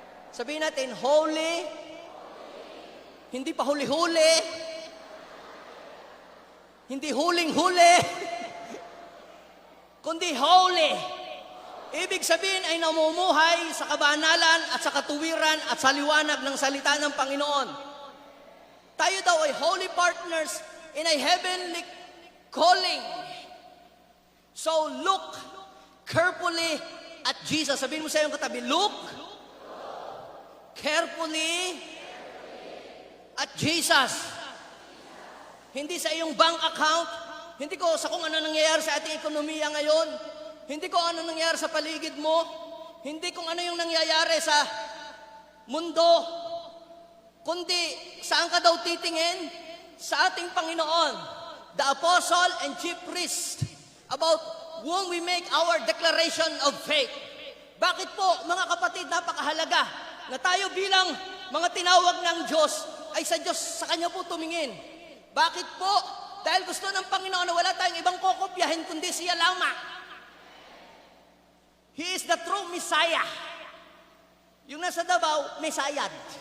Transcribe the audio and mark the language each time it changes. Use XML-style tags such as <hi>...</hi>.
<tl>Sabihin natin, holy, hindi pa huli-huli, hindi huling-huli, kundi holy. Ibig sabihin ay namumuhay sa kabanalan at sa katuwiran at sa liwanag ng salita ng Panginoon. Tayo daw ay</tl> <en>holy partners in a heavenly calling. So look carefully at Jesus.</en> <tl>Sabihin mo sa iyong katabi,</tl> <en>look carefully at Jesus.</en> <tl>Hindi sa iyong bank account, hindi ko sa kung ano nangyayari sa ating ekonomiya ngayon, hindi ko ano nangyayari sa paligid mo, hindi kung ano yung nangyayari sa mundo, kundi saan ka daw titingin? Sa ating Panginoon,</tl> <en>the apostle and chief priest, about whom we make our declaration of faith.</en> <tl>Bakit po, mga kapatid, napakahalaga na tayo bilang mga tinawag ng Diyos ay sa Diyos, sa Kanya po tumingin. Bakit po? Dahil gusto ng Panginoon na wala tayong ibang kokopyahin kundi siya lamang.</tl> <en>He is the true Messiah.</en> <tl>Yung nasa Davao, Mesayad.</tl>